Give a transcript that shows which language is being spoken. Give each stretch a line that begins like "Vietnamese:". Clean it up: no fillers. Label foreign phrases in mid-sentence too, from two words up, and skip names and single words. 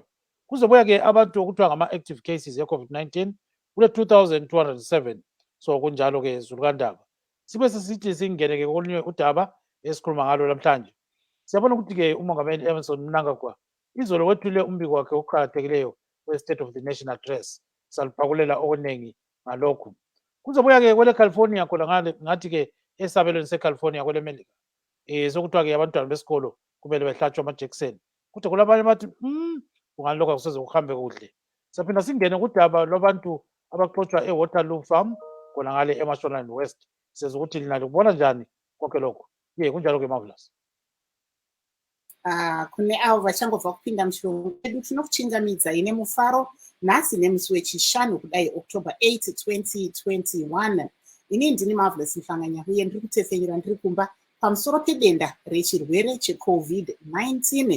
North Ndebele: Kuzobuya ke abantu okuthiwa ngama-
English: active cases
North Ndebele: ye-COVID-19 kule 2,207. So kunjalo ke zulukandaba. Sibe sisithi singene ke kolunye udaba esikhuluma ngalo namhlanje. Siyabona ukuthi ke umongameli Emerson Mnangagwa izolo wethule umbiko wakhe oqhakathekileyo we-
English: State of the Nation address.
North Ndebele: Saluphakulela okuningi ngalokhu. Kuzobuya ke kwele California khona ngale ngathi ke esabelweni seCalifornia kwele Melika sokuthiwa ke abantwana besikolo kumele behlatshwe amajekiseni. Kuthi kulabanye bathi kungani lokho akusoze kuhambe kuhle. Saphinda singene kudaba lwabantu abaxotshwa eWaterloo Farm khona ngale eMashonaland West. Siyazi ukuthi lina likubona njani konke lokho. Kunjalo ke Marvelous.
Shona: Kune avo vachangobva kupinda muchirungu chedu tinokuchingamidza ine mufaro nhasi nemusi wechishanu kudai October 8, 2021. Ini ndini Marvelous Mhlanganya uye ndiri kutefenyera ndiri kumba pamusoro pedenda rechirwere cheCovid-19.